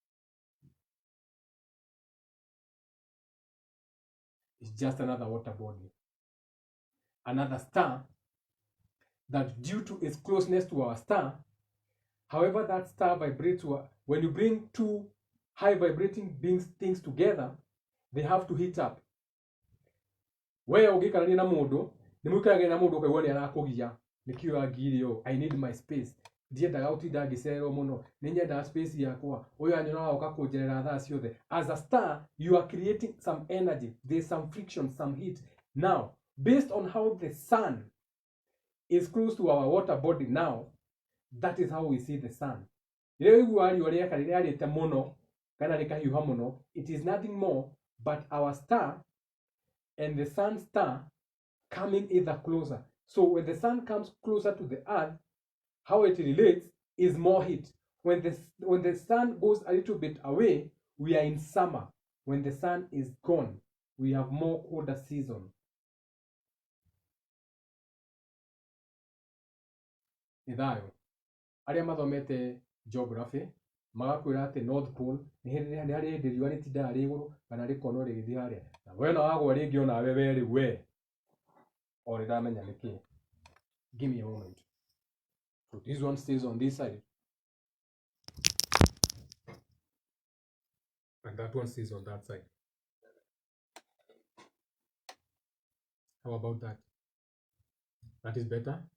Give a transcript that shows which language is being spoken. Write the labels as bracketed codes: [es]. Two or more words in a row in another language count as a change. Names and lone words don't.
[en] It's just another water body, another star that, due to its closeness to our star, however that star vibrates, when you bring two high vibrating things together, they have to heat up. [ki] Where ugikarania na mundu nimwikarage na mundu ukaigua ni arakugia nikio agirio, [en] I need my space, [ki] ndiendaga gutinda ngicererwo muno, ninyendaga space yakwa, uyu anyona oka kunjerera thaa ciothe. [en] As a star, you are creating some energy, there's some friction, some heat. Now, based on how the sun is close to our water body now, that is how we see the sun. It is nothing more but our star and the sun star coming either closer. So when the sun comes closer to the earth, how it relates is more heat. When the sun goes a little bit away, we are in summer. When the sun is gone, we have more colder season. [ki] Ithayo aria mathomete geography magakwira ati North Pole ni hari hindi riũa rĩtindaga rĩ igũrũ kana rĩkono rĩgĩthiĩ harĩa, na wena wagwa rĩngĩ ona we rĩu we o rĩramenya nĩkĩ. [en] Give me a moment. So this one stays on this side and that one stays on that side. How about that? That is better.